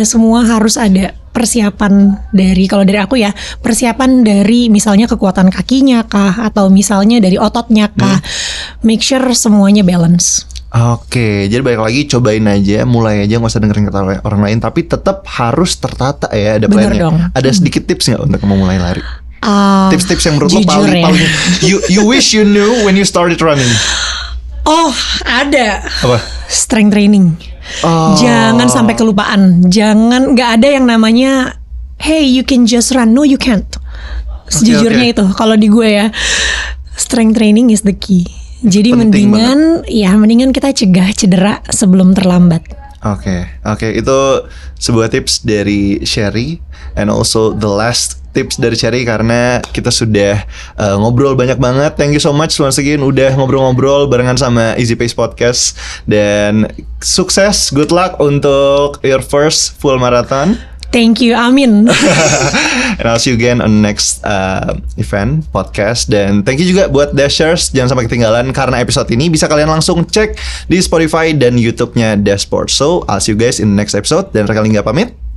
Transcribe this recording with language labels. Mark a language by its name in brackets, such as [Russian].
[Indonesian] Semua harus ada persiapan dari, kalau dari aku ya, persiapan dari misalnya kekuatan kakinya kah, atau misalnya dari ototnya kah. [English] Make sure [Indonesian] semuanya [English] balance. [Indonesian] Oke, jadi balik lagi, cobain aja, mulai aja, nggak usah dengerin kata orang lain, tapi tetap harus tertata ya, ada Bener plannya. dong. Ada sedikit tips nggak untuk memulai lari? Tips-tips yang menurut lo jujur paling [English] you wish you knew when you started running. [Indonesian] Oh, ada. Apa? [English] Strength training. [Indonesian] Jangan sampai kelupaan. Nggak ada yang namanya [English] hey you can just run. No you can't. [Indonesian] Sejujurnya itu kalau di gue ya, [English] strength training is the key. [Indonesian] Jadi Penting mendingan kita cegah cedera sebelum terlambat. Oke, itu sebuah tips dari Sherry, [English] and also the last tips [Indonesian] dari Sherry, karena kita sudah ngobrol banyak banget. [English] Thank you so much once again [Indonesian] udah ngobrol-ngobrol barengan sama [English] Easy Pace Podcast, [Indonesian] dan sukses, [English] good luck [Indonesian] untuk [English] your first full marathon. Thank you, amin. And I'll see you again on next event podcast. [Indonesian] Dan [English] thank you [Indonesian] juga buat Dashers, jangan sampai ketinggalan karena episode ini bisa kalian langsung cek di Spotify dan YouTube-nya Dashport. [English] So I'll see you guys in the next episode. [Indonesian] Dan Reka Lingga pamit.